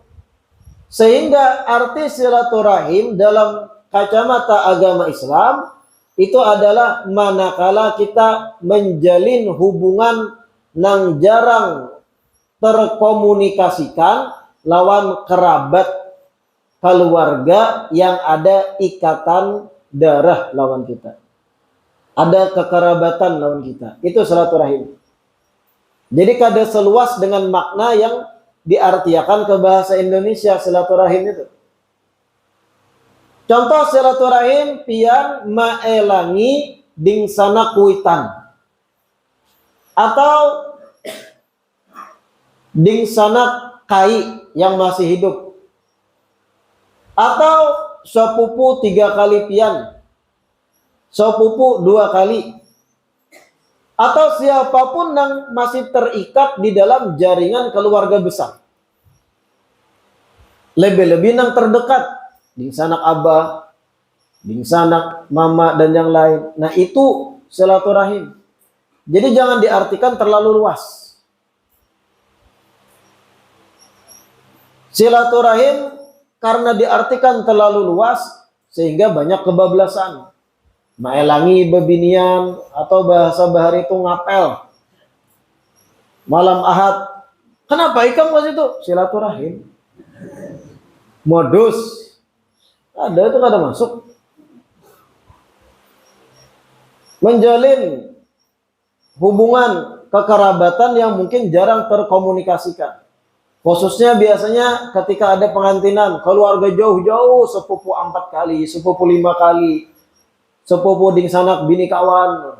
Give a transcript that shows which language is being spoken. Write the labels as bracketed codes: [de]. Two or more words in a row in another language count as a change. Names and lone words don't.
[id] Sehingga arti silaturahim dalam kacamata agama Islam itu adalah manakala kita menjalin hubungan nang jarang terkomunikasikan lawan kerabat, keluarga yang ada ikatan darah lawan kita, ada kekerabatan lawan kita, itu silaturahim. Jadi kada seluas dengan makna yang diartiakan ke bahasa Indonesia silaturahim itu. [bjn] Contoh silaturahim pian maelangi dingsana kuitan, atau dingsana kai yang masih hidup, atau sepupu 3 kali pian, sepupu 2 kali, [id] atau siapapun yang masih terikat di dalam jaringan keluarga besar. [bjn] Lebih-lebih yang terdekat, dingsanak abah, dingsanak mama, dan yang lain. [id] Nah itu silaturahim. Jadi jangan diartikan terlalu luas. Silaturahim karena diartikan terlalu luas sehingga banyak kebablasan. [bjn] Maelangi bebinian, atau bahasa bahari itu ngapel. Malam Ahad, kenapa ikam pas itu? Silaturahim. Modus. Ada itu kada masuk. [id] Menjalin hubungan kekerabatan yang mungkin jarang terkomunikasikan. Khususnya biasanya ketika ada pengantinan, keluarga jauh-jauh, sepupu 4 kali, sepupu 5 kali, sepupu [bjn] ding sanak bini kawan.